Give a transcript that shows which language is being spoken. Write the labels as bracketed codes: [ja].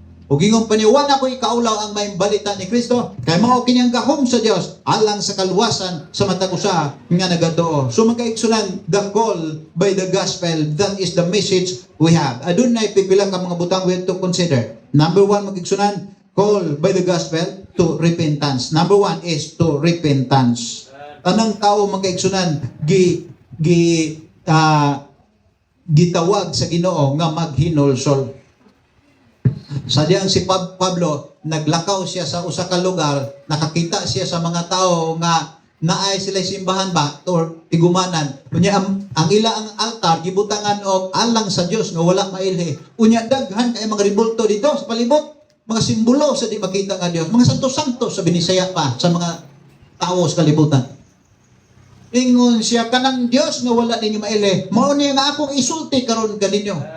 [ceb] Ug ingon pa niya, wala ko'y kaulaw ang may balita ni Kristo, kay mao kining gahom sa Dios alang sa kaluwasan sa matag usa nga nagatuo. [en] So [ceb] magkaigsunan, [en] the call by the gospel, that is the message we have. [ceb] Adunay pipila ka mga butang [en] we have to consider. Number 1, [ceb] magkaigsunan, [en] call by the gospel to repentance. Number 1 is to repentance. [ceb] Tanang tao magkaigsunan gitawag sa Ginoo nga maghinulsol. Sa diyang si Pablo, naglakaw siya sa usa ka lugar, nakakita siya sa mga tao nga naay sila simbahan ba or tigumanan. Unya ang ila ang altar gibutangan og alang sa Dios nga wala mailhi. Unya daghan kay mga ribulto dito sa palibot, mga simbolo sa di makita nga Dios, mga santo-santo sa Binisaya pa sa mga tao sa kalibutan. Ingon siya, kanang Dios nga wala ninyo maili, mao niya nga akong isulti karon kaninyo.